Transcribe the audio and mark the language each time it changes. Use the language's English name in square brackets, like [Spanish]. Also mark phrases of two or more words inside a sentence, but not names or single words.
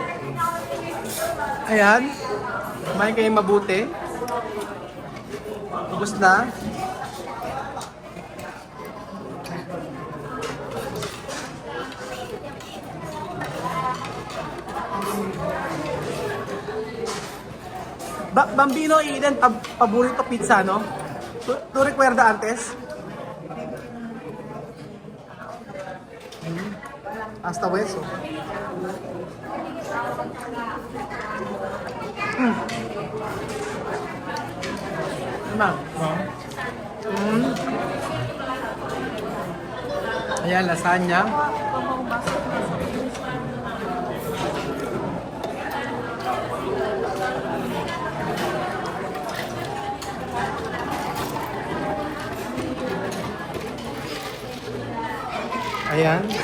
[Filipino] Ayan. Kumain kayo mabuti. Ubus na. Bambino Eden, paborito pizza, no? [Spanish] ¿Tú recuerda antes? Hasta hueso. [Filipino] Ma'am. Ayan, lasagna. Ayan.